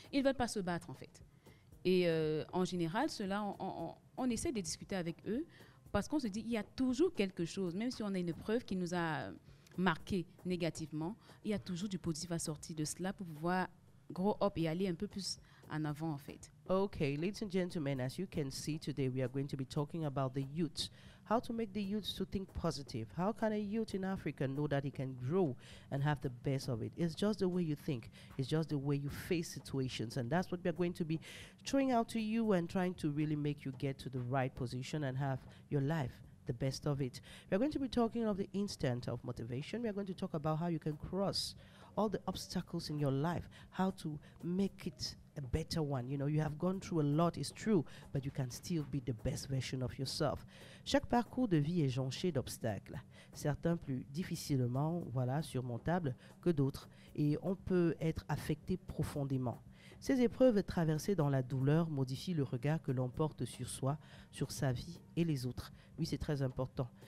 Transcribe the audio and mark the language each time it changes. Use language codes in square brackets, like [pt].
[fr] Ils ne veulent pas se battre en fait. Et en général, cela, on essaie de discuter avec eux parce qu'on se dit il y a toujours quelque chose, même si on a une preuve qui nous a marqué négativement, il y a toujours du positif à sortir de cela pour pouvoir [en] grow up [fr] et aller un peu plus en avant en fait. [en] Okay, ladies and gentlemen, as you can see today, we are going to be talking about the youth. How to make the youth to think positive. How can a youth in Africa know that he can grow and have the best of it? It's just the way you think. It's just the way you face situations. And that's what we are going to be throwing out to you and trying to really make you get to the right position and have your life the best of it. We are going to be talking of the instant of motivation. We are going to talk about how you can cross all the obstacles in your life, how to make it a better one. You know, you have gone through a lot, it's true, but you can still be the best version of yourself. [fr] Chaque parcours de vie est jonché d'obstacles, certains plus difficilement, surmontables que d'autres, et on peut être affecté profondément. Ces épreuves traversées dans la douleur modifient le regard que l'on porte sur soi, sur sa vie et les autres. Oui, c'est très important.